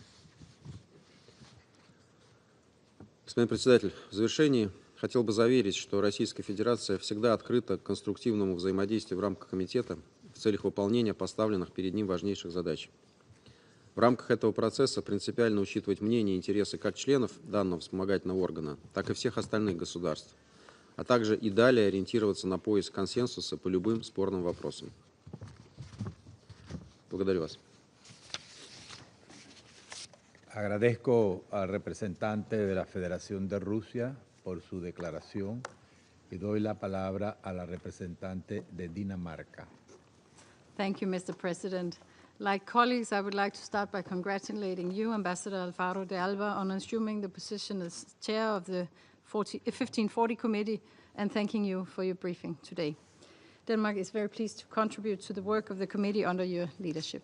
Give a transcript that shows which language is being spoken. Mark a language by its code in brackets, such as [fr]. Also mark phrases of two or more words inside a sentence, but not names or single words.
[ru] Господин председатель, в завершении хотел бы заверить, что Российская Федерация всегда открыта к конструктивному взаимодействию в рамках комитета в целях выполнения поставленных перед ним важнейших задач. В рамках этого процесса принципиально учитывать мнение и интересы как членов данного вспомогательного органа, так и всех остальных государств, а также и далее ориентироваться на поиск консенсуса по любым спорным вопросам. Благодарю вас. [es] Agradezco al representante de la Federación de Rusia por su declaración y doy la palabra a la representante de Dinamarca. [en] Thank you, Mr. President. Like colleagues, I would like to start by congratulating you, Ambassador Alfaro de Alba, on assuming the position as chair of the 1540 committee, and thanking you for your briefing today. Denmark is very pleased to contribute to the work of the committee under your leadership.